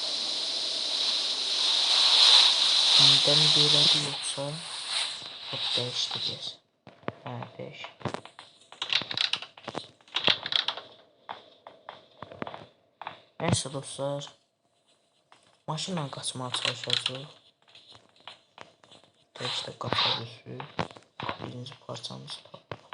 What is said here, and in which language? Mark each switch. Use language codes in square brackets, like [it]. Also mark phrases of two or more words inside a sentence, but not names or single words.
[az] Nədən belədir yoxsa dəyişdirəcəyiz? Hə, dəyiş. [tr] Neyse dostlar, maşınla kaçmaya çalışacağız. İşte kafa düşür. [az] Birinci parçamızı tapdık.